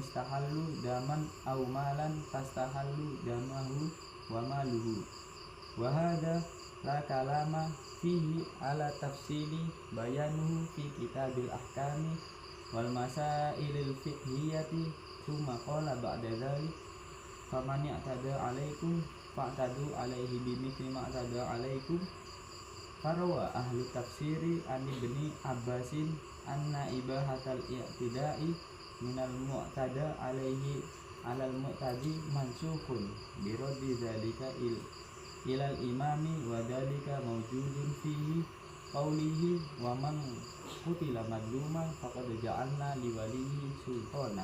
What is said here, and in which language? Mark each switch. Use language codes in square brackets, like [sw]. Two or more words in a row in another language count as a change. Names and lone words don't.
[ar] استحل دما أو مالا فاستحل دمه وماله وهذا لا كلام فيه على تفصيل بيانه في كتاب الأحكام والمسائل الفقهية ثم قال بعد ذلك فمن اعتدى عليكم فاعتدوا عليه بمثل ما اعتدى عليكم. فروى أهل التفسير عن ابن عباس أن إباحة الاعتداء من المعتدى عليه على المعتدي منسوخ برد ذلك إلى الإمام وذلك موجود فيه قوله ومن قتل مظلوما فقد جعلنا لوليه سلطانا.